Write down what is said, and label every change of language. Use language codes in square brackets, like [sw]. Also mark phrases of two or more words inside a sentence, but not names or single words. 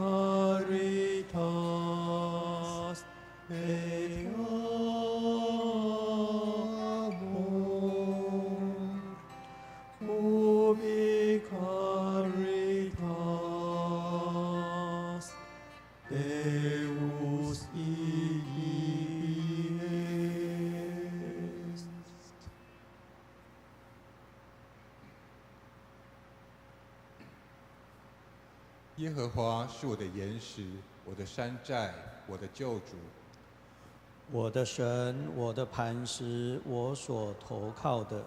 [la] caritas et amor, ubi caritas Deus ibi est。 [zh] 耶和华是我的岩石，我的山寨，我的救主。我的神，我的磐石，我所投靠的，